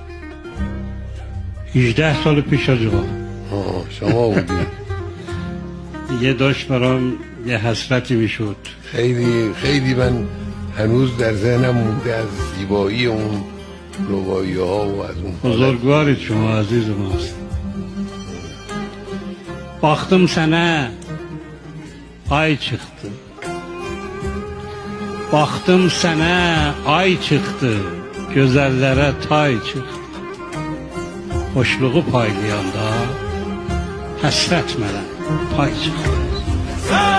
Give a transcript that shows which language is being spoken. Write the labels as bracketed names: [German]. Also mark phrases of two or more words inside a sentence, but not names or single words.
[Persian] 18 سال پیش از آقا شما بودی؟ یه داشت برام یه حسرتی میشد. خیلی من هنوز در ذهنم مونده از زیبایی اون رباعی ها و از اون بزرگوارید شما، عزیز ماست. [Azerbaijani] Baktım sana ay çıktı. Baktım sana ay çıktı. Gözellere tay çıktı. Hoşluğu paylayanda hasret mənə pay çıktı.